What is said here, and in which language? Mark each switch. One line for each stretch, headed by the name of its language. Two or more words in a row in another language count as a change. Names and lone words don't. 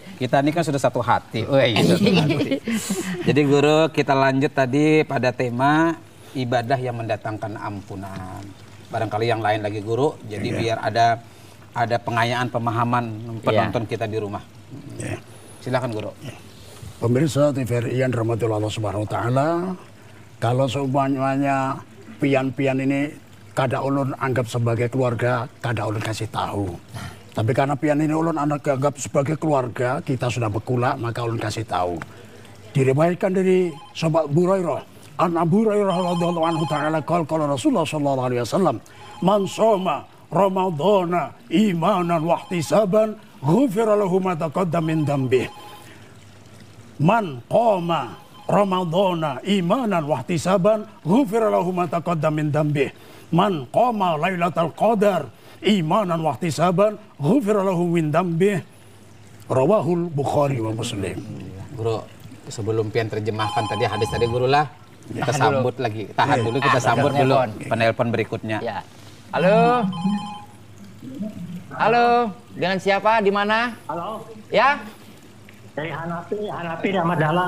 Indonesian: Kita ini kan sudah satu hati. Jadi guru, kita lanjut tadi pada tema ibadah yang mendatangkan ampunan. Barangkali yang lain lagi guru. Jadi biar ada pengayaan pemahaman penonton kita di rumah. Silakan guru.
Banjar: Pemirsa TVRI yang dirahmati Allah
Arabic: سبحانه وتعالى,
Banjar: Kalau seumpamanya pian-pian ini kada ulun anggap sebagai keluarga, kada ulun kasih tahu. Tapi karena pian ini ulun anggap sebagai keluarga, kita sudah berkulak, maka ulun kasih tahu.
Indonesian: Diriwayatkan dari sahabat Hurairah,
Arabic: عن أبي هريرة رضي الله عنه تعالى قال رسول الله صلى الله عليه وسلم من صام رمضان إيمانا واحتسابا غفر له ما تقدم من ذنبه." من قام رمضان إيمانا واحتسابا غفر له ما تقدم من ذنبه. من قام ليلة القدر إيمانا واحتسابا غفر له من ذنبه. رواه البخاري ومسلم.
Banjar: Guru, sebelum pian terjemahkan tadi hadis tadi guru lah, kita sambut lagi.
Indonesian: Tahan dulu, kita sambut dulu penelpon berikutnya. Ya. Halo. Halo, dengan siapa? Di mana? Halo, Ya? dari Hanapi di Ahmad Dahlan.